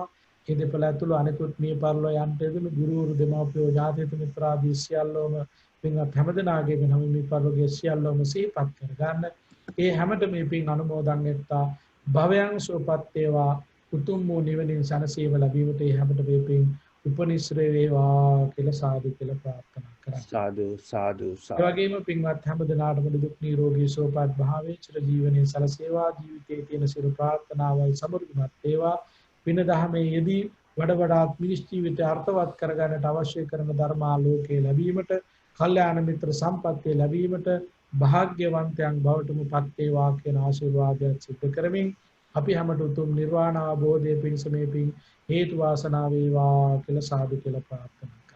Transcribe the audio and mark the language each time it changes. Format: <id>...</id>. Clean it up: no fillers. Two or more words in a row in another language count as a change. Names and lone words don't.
<si>ඒ දෙපළ ඇතුළු අනෙකුත් මේ පරිලෝ යන්ට යදුණු ගුරුවරු, දෙමව්පියෝ, ඥාතිත මිත්‍රාදී සියල්ලෝම පින්වත් හැමදෙනාගේම නම් මේ පරිලෝකයේ සියල්ලෝම සිහිපත් කරගන්න. ඒ හැමත මේ පින් අනුමෝදන් වෙත්තා. භවයන් සුවපත් වේවා උතුම් වූ නිවනින් සැනසීම ලැබීමට හැමත වේපින් උපනිශ්‍රේ වේවා කියලා සාදු කියලා ප්‍රාර්ථනා කරා. සාදු, සාදු, ඒ sadhu. වගේම පින්වත් හැම දිනාටම දුක් නිරෝගී සුවපත් භාවයේ චිර ජීවනයේ සලසේවා ජීවිතයේ තියෙන සියලු ප්‍රාර්ථනාවල් සමෘද්ධිමත් වේවා. පින දහමේ යෙදී වඩ වඩාත් මිනිස් ජීවිතය අර්ථවත් කරගන්නට අවශ්‍ය කරන ධර්මාලෝකයේ ලැබීමට, කල්යාණ මිත්‍ර සම්පත්තිය ලැබීමට භාග්‍යවන්තයන් බවටම පත් වේවා කියන ආශිර්වාදයක් සිදු කරමින් අපි හැමට උතුම් නිර්වාණ අවබෝධය පිණිස මේ පින් හේතු වාසනා වේවා කියලා සාදු කියලා ප්‍රාර්ථනා කරා.</si>